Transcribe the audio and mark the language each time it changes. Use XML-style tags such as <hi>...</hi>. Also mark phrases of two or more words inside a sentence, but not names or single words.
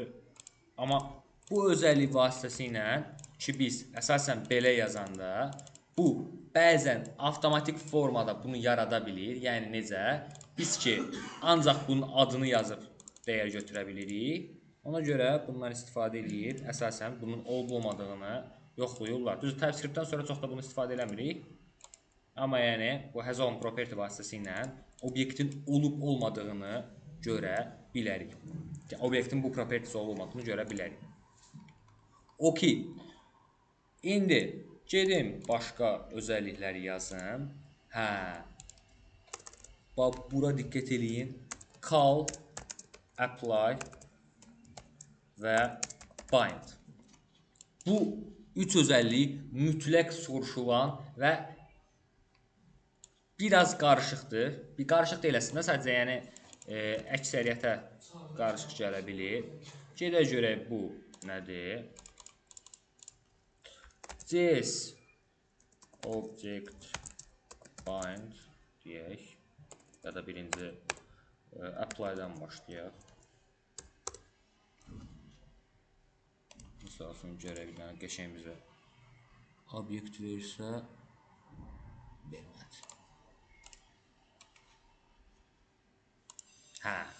<az>Amma bu özəllik vasitəsilə ki, biz əsasən belə yazanda bu bəzən avtomatik formada bunu yarada bilir. Yəni necə? Biz ki, ancaq bunun adını yazıb dəyər götürə bilirik. Ona görə bundan istifadə edib əsasən bunun olub-olmadığını yoxlayırlar. Düzdür, TypeScript-dən sonra çox da bunu istifadə eləmirik. Amma yəni bu</az> <en>has own property</en> <az>vasitəsilə obyektin olub-olmadığını görə bilərik. Obyektin bu propertisi olmadığını görə bilərik. Okey. İndi gedim başqa özəllikləri yazım. Hə. Bax, bura diqqət eləyin. Call, apply və bind. Bu üç özəllik mütləq soruşulan və biraz qarışıqdır. Bir qarışıq deyil əslində, sadəcə yəni əksəriyyətə qarışıq gələ bilir. Gedək görək bu nədir?</az> <en>This object bind deyək.</en> <az>Ya da birinci apply-dan başlayaq. Misalsın görə bir dənə qəşəng bizə obyekt versə vermədi. Hə.</az>